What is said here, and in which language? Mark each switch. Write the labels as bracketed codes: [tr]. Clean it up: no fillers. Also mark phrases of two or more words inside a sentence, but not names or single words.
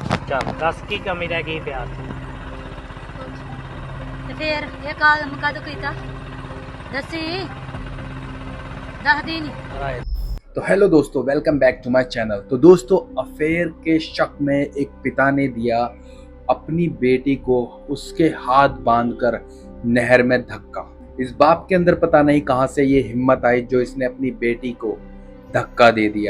[hi] चल दस की कमी रह गई प्यार [pa] ਤੇ ਫੇਰ ਇਹ ਕੰਮ ਕਦੋਂ ਕੀਤਾ ਦੱਸੀ ਦੱਸਦੀ ਨਹੀਂ। [hi] तो हेलो दोस्तों, [en] welcome back to my channel. [hi] तो दोस्तों, अफेयर के शक में एक पिता ने दिया अपनी बेटी को उसके हाथ बांधकर नहर में धक्का। इस बाप के अंदर पता नहीं कहां से ये हिम्मत आई जो इसने अपनी बेटी को धक्का दे दिया।